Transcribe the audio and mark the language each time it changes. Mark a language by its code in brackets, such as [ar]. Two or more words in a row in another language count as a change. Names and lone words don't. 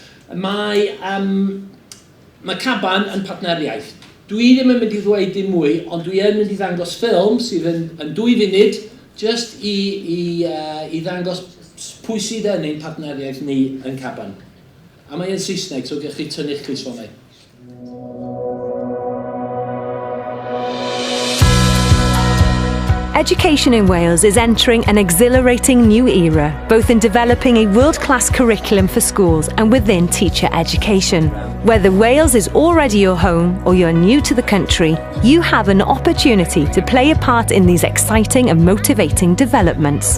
[cy] Mae CaBan yn partneriaeth. Dwi ddim yn mynd I ddweud dim mwy, ond dwi yn mynd I ddangos ffilm sydd yn 2 funud, just I ddangos pwy sydd yn ein partneriaeth ni yn CaBan. A mae yn Saesneg, so gewch chi tynnu'ch clusffonau. [en] Education in Wales is entering an exhilarating new era, both in developing a world-class curriculum for schools and within teacher education. Whether Wales is already your home or you're new to the country, you have an opportunity to play a part in these exciting and motivating developments.